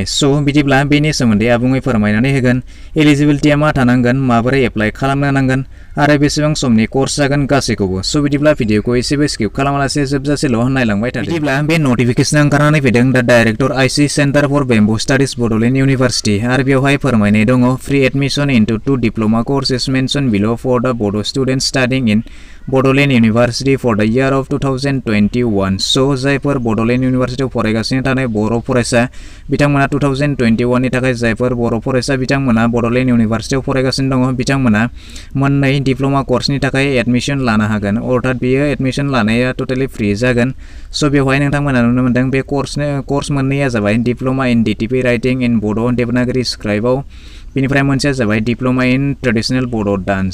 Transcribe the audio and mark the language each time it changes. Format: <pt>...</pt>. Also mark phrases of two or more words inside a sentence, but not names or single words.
<brx>बिदिब्ला बेनि सोमोन्दै आबुङै फोरमायनानै होगोन। एलिजिबिलिटिया मा थानांगोन, माबोरै एप्लाइ खालामनो नांगोन आरो बेसेबां समनि कर्स जागोन गासैखौबो। बिदिब्ला भिडिअखौ एसेबो स्किप खालामालासे जोबजासेल' नायलांबाय थादो। बिदिब्ला बे नटिफिकेसना ओंखारनानै फैदों</brx> <en>the Director ICI Centre for Bembu Studies Bodoland University</en> <brx>आरो बेवहाय फोरमायनाय दङ</brx> <en>free admission into 2 diploma courses mentioned below for the Bodo students studying in Bodoland University for the year of 2021.</en> <brx>जायफोर बड'लेण्ड इउनिभारसिटियाव फरायगासिनो थानाय बर' फरायसा बिथांमोना 2021 नि थाखाय जायफोर बर' फरायसा बिथांमोना बड'लेण्ड इउनिभारसिटियाव फरायगासिनो दङ बिथांमोना मोननै डिप्लोमा कर्सनि थाखाय एडमिशन लानो हागोन। अर्थात बेयो एडमिशन लानाया टटेलि फ्रि जागोन। बेवहाय नोंथांमोना नुनो मोनदों बे कर्स मोननैया जाबाय</brx> <en>diploma in DTP writing in Bodo Devanagari</en> <brx>स्क्राइबाव, बेनिफ्राय मोनसेया जाबाय</brx> <en>diploma in traditional Bodo dance.</en>